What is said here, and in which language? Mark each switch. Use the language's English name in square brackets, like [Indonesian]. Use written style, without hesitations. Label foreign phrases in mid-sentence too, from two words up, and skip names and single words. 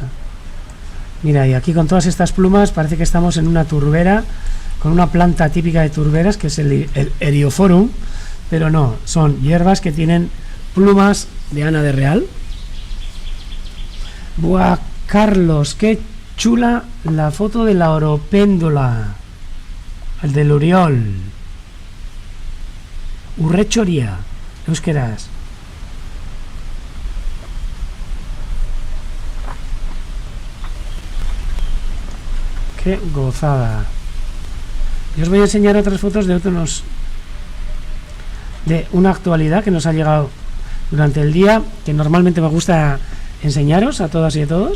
[Spanish] Mira, y aquí con todas estas plumas parece que estamos en una turbera, con una planta típica de turberas, que es el Eriophorum, pero no, son hierbas que tienen plumas de Ana de Real. Buah, Carlos, qué chula la foto de la oropéndola, el del Uriol. [Basque] Urrechoria, euskeraz. [Spanish] Qué gozada. Y os voy a enseñar otras fotos de una actualidad que nos ha llegado durante el día, que normalmente me gusta enseñaros a todas y a todos.